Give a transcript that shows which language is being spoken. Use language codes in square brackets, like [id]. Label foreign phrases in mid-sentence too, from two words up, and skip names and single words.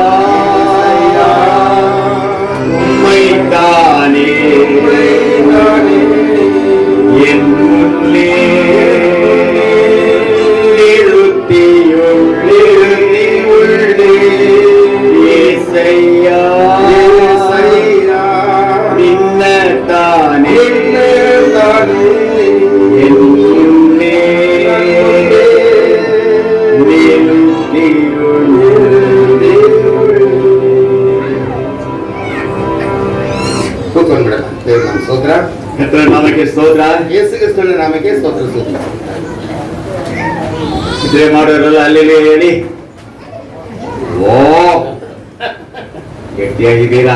[ta] உம்மைத்தானே என் முன்னே நிறுத்தியுள்ளே ஏசையா நின்னதானே என் முன்னே நிறுத்தியுள்ளே. [kn] ಕೂತ್ಕೊಂಡ್ಬಿಡೋಣ. ದೇವ್ರ ನಮ್ಮ ಸ್ತೋತ್ರ, ಕರ್ತನ ನಾಮಕ್ಕೆ ಸ್ತೋತ್ರ, ಯೇಸು ಕ್ರಿಸ್ತನ ನಾಮಕ್ಕೆ ಸ್ತೋತ್ರ ಸ್ತೋತ್ರ. ಇದ್ರೆ ಮಾಡೋರಲ್ಲ ಅಲ್ಲಿ ಹೇಳಿ. ಓ ಗಟ್ಟಿಯಾಗಿದ್ದೀರಾ?